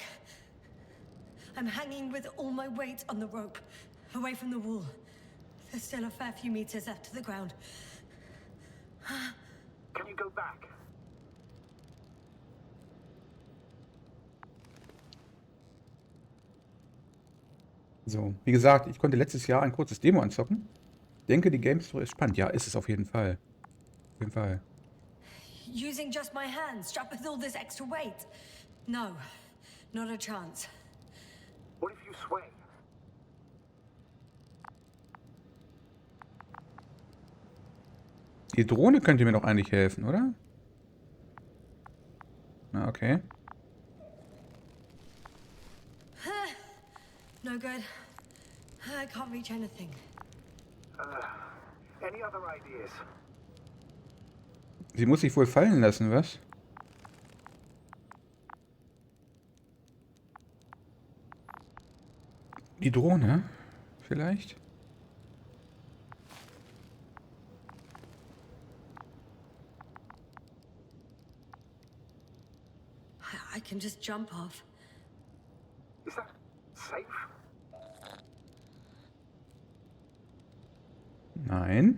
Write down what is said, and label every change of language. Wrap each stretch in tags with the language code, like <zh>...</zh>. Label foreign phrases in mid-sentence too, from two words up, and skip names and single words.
<en>I'm hanging with all my weight on the rope, away from the wall. There's still a fair few meters left to the ground. Can you go back? So,</en> <de>wie gesagt, ich konnte letztes Jahr ein kurzes Demo anzocken. Denke, die</de> <en>Game Story</en> <de>ist spannend. Ja, ist es auf jeden Fall. Auf jeden Fall.</de> <en>Using just my hands, strapped with all this extra weight. No, not a chance. What if you sway?</en> <de>Die Drohne könnte mir doch eigentlich helfen, oder? Na, okay.</de> <en>No good. I can't reach anything. Any other ideas?</en> <de>Sie muss sich wohl fallen lassen, was? Die Drohne? Vielleicht?</de> <en>I can just jump off. Is that safe?</en> <de>Nein.</de>